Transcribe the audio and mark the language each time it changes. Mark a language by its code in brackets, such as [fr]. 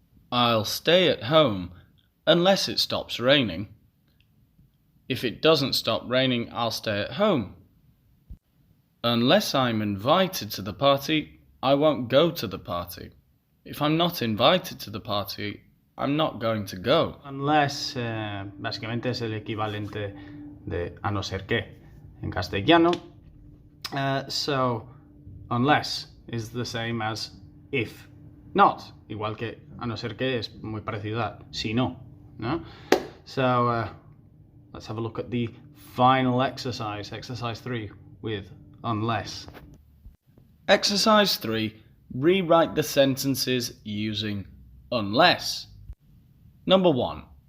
[en] I'll stay at home unless it stops raining. If it doesn't stop raining, I'll stay at home. Unless I'm invited to the party, I won't go to the party. If I'm not invited to the party, I'm not going to go. [es] Unless, básicamente es el equivalente de a no ser que en castellano. [en] So, unless is the same as if not. [es] Igual que a no ser que es muy parecido a si no. ¿No? [en] So, let's have a look at the final exercise, exercise 3, with unless. Exercise 3. Rewrite the sentences using unless. Number 1.